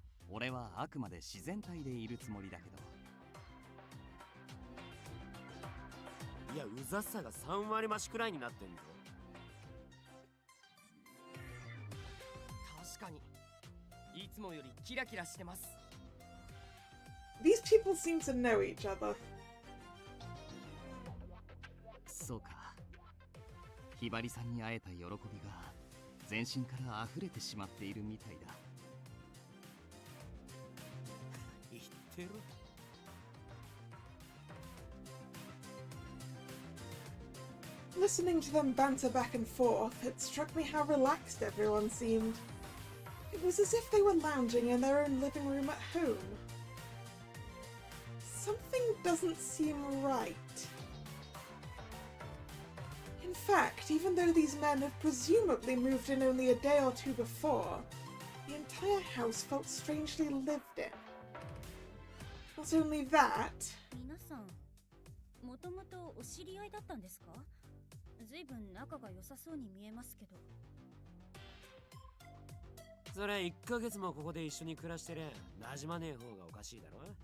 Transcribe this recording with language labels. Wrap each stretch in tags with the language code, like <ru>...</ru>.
<ja>俺はあくまで自然体でいるつもりだけど。いや、うざさが3割増しくらいになってんぞ。確かにいつもよりキラキラしてます。</ja> <en>These people seem to know each other.</en> <ja>そうか。ひばりさんに会えた喜びが全身から溢れてしまっているみたいだ。言ってろ。</ja> <en>Listening to them banter back and forth, it struck me how relaxed everyone seemed. It was as if they were lounging in their own living room at home. Something doesn't seem right. In fact, even though these men had presumably moved in only a day or two before, the entire house felt strangely lived in. Not only that...</en> <ja>皆さん、もともとお知り合いだったんですか？ずいぶん仲が良さそうに見えますけど。それ1ヶ月もここで一緒に暮らしてりゃ馴染まねえ方がおかしいだろ。</ja>